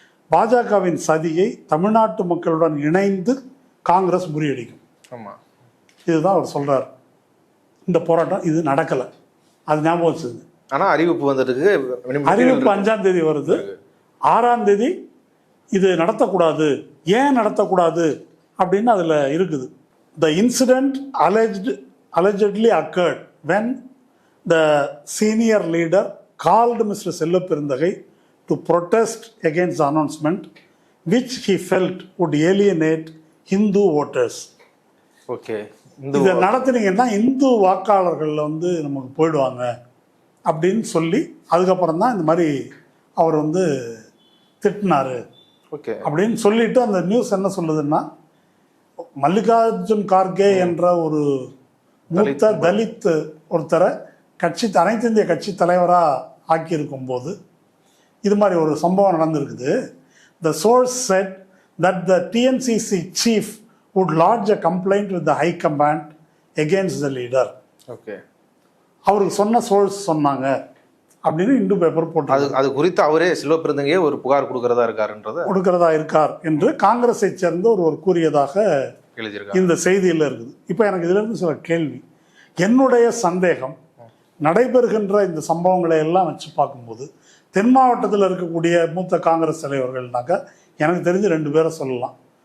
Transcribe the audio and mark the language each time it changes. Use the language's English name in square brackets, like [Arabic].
[Tamil] பாஜகவின் சதியை தமிழ்நாட்டு மக்களுடன் இணைந்து காங்கிரஸ் முறியடிக்கும். ஆமாம், இதுதான் அவர் சொல்றார். இந்த போராட்டம் இது நடக்கலை, அது ஞாபகம் வச்சுது. ஆனால் அறிவிப்பு வந்துருக்கு, அறிவிப்பு 5ஆம் தேதி வருது. 6ஆம் தேதி இது நடத்தக்கூடாது. ஏன் நடத்தக்கூடாது அப்படின்னு அதில் இருக்குது. [English] The incident allegedly occurred when the senior leader called Mr. Selva Perundagai to protest against the announcement which he felt would alienate Hindu voters. [Tamil] Okay, இதை நடத்துனீங்கன்னா இந்து வாக்காளர்கள் வந்து நமக்கு போயிடுவாங்க அப்படின்னு சொல்லி அதுக்கப்புறம் தான் இந்த மாதிரி அவர் வந்து திட்டினாரு. ஓகே அப்படின்னு சொல்லிட்டு அந்த நியூஸ் என்ன சொல்லுதுன்னா, மல்லிகார்ஜுன் கார்கே என்ற ஒரு மூத்த தலித் ஒருத்தரை அனைத்து இந்திய கட்சி தலைவராக ஆக்கியிருக்கும் போது இது மாதிரி ஒரு சம்பவம் நடந்திருக்குது. [English] The source said that the TNCC chief would lodge a complaint with the high command against the leader. [Tamil] Okay, அவருக்கு சொன்ன சோர்ஸ் சொன்னாங்க அப்படின்னு இந்து பேப்பர் போட்டு அது குறித்து அவரே செல்வ பெருந்தகையே ஒரு புகார் கொடுக்கறதா இருக்கார் என்று காங்கிரஸை சேர்ந்த ஒருவர் கூறியதாக இந்த செய்தியில் இருக்குது. இப்போ எனக்கு இதுல இருந்து சில கேள்வி. என்னுடைய சந்தேகம், நடைபெறுகின்ற இந்த சம்பவங்களை எல்லாம் வச்சு பார்க்கும்போது தென் மாவட்டத்தில் இருக்கக்கூடிய மூத்த காங்கிரஸ் தலைவர்கள்னாக்கா எனக்கு தெரிஞ்சு 2 பேரை சொல்லலாம்.